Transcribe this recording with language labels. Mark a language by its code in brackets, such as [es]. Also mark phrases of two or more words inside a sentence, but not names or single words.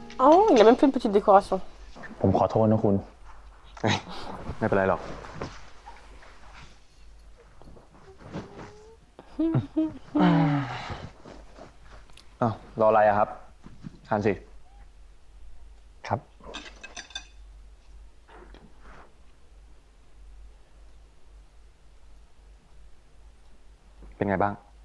[fr] Oh, il a même fait une petite décoration. [th] ผมขอโทษนะคุณ ไม่เป็นไรหรอก อ้าวรออะไรอะครับทานสิ ครับ เป็นไงบ้าง